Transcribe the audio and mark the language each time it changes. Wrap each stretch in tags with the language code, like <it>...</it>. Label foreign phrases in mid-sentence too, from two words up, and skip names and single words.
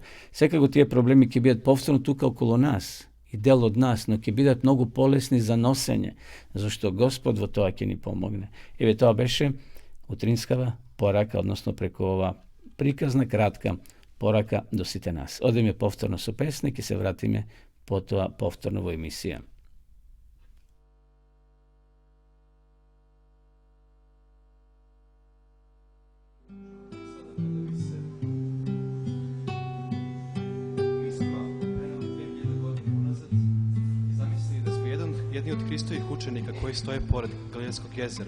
<mk>Секако тие проблеми ќе бидат повторно тука околу нас и дел од нас, но ќе бидат многу полесни за носење, зашто Господ во тоа ќе ни помогне. Еве тоа беше утринскава порака, односно преку ова приказна кратка порака до сите нас. Одеме повторно со песник и се вратиме потоа повторно во емисија.</mk> <sr>Jedni od Hristovih učenika koji stoje pored Galilejskog jezera.</sr>